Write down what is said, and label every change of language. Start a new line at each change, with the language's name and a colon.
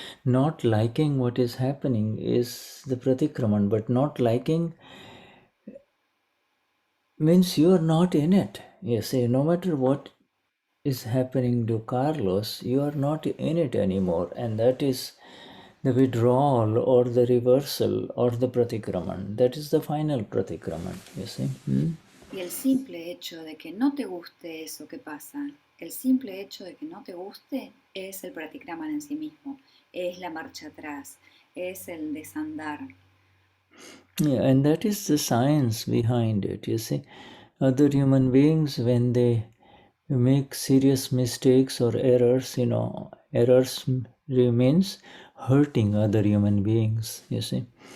English: Not liking what is happening is the pratikraman, but not liking means you are not in it. You see, no matter what is happening to Carlos, you are not in it anymore, and that is the withdrawal or the reversal or the pratikraman. That is the final pratikraman, you see.
Spanish: Y el simple hecho de que no te guste eso que pasa, el simple hecho de que no te guste es el pratikraman en sí mismo, es la marcha atrás, es el desandar.
English: Yeah, and that is the science behind it, you see. Other human beings, when they make serious mistakes or errors, errors means hurting other human beings, you see.